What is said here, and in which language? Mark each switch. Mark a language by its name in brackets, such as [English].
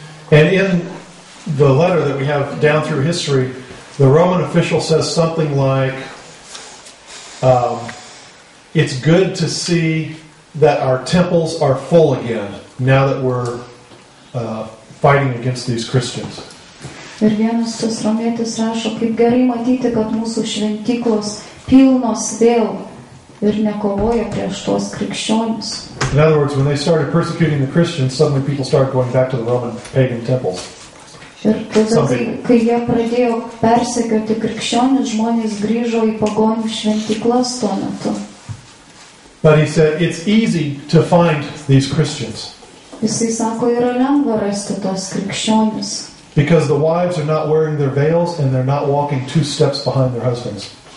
[English] And in the letter that we have down through history, the Roman official says something like, it's good to see that our temples are full again now that we're fighting against these Christians. [Lithuanian] Ir vienas tas romietis rašo, kaip gerai matyti, kad mūsų šventyklos pilnos vėl ir nekovoja prieš tuos krikščionis. [English] In other words, when they started persecuting the Christians, suddenly people started going back to the Roman pagan temples. [Lithuanian] Ir tada, kai jie pradėjo persekioti krikščionis, žmonės grįžo į pagonių šventyklas tuo metu. [English] But he said, it's easy to find these Christians. [Lithuanian] Jisai sako, yra lengva rasti tos krikščionis. [English] Because the wives are not wearing their veils and they're not walking 2 steps behind their husbands.